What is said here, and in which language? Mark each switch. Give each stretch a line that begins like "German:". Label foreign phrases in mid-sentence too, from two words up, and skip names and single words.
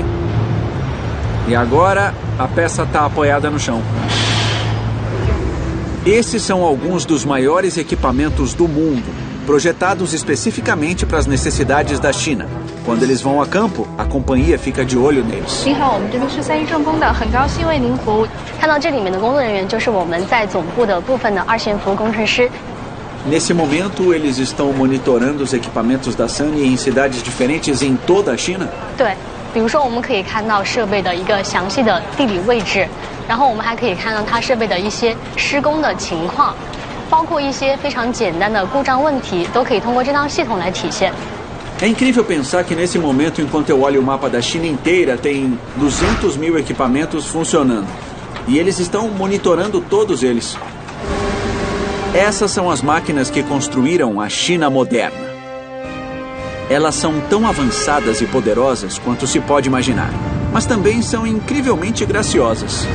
Portuguese: E agora a peça está apoiada no chão. Esses são alguns dos maiores equipamentos do mundo, projetados especificamente para as necessidades da China. Quando eles vão a campo, a companhia fica de olho neles.
Chinese: 您好，我们这边是三一重工的，很高兴为您服务。看到这里面的工作人员，就是我们在总部的部分的2线服务工程师。
Portuguese: Nesse momento, eles estão monitorando os equipamentos da Sunny em cidades diferentes em toda a China?
Chinese: 对，比如说我们可以看到设备的一个详细的地理位置，然后我们还可以看到它设备的一些施工的情况，包括一些非常简单的故障问题，都可以通过这套系统来体现。
Portuguese: É incrível pensar que nesse momento, enquanto eu olho o mapa da China inteira, tem 200 mil equipamentos funcionando. E eles estão monitorando todos eles. Essas são as máquinas que construíram a China moderna. Elas são tão avançadas e poderosas quanto se pode imaginar, mas também são incrivelmente graciosas.